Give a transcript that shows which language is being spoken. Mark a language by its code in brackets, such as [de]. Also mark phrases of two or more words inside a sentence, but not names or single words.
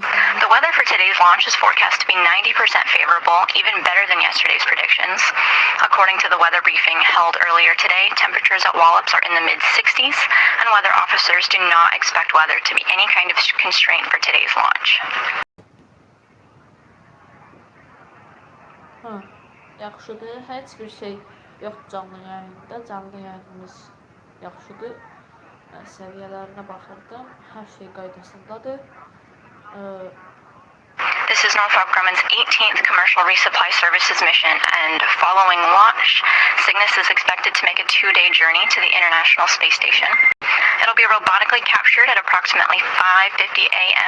[en] The weather for today's launch is forecast to be 90% favorable, even better than yesterday's predictions. According to the weather briefing held earlier today, temperatures at Wallops are in the mid-60s, and weather officers do not expect weather to be any kind of constraint for today's launch. [az] Yaxşıdır, heç bir şey yox canlı yayında. Canlı yayınımız yaxşıdır. Səviyyələrinə baxırdım, hər şey qaydasındadır. [en] This is Northrop Grumman's 18th commercial resupply services mission, and following launch, Cygnus is expected to make a 2-day journey to the International Space Station. It'll be robotically captured at approximately 5:50 a.m.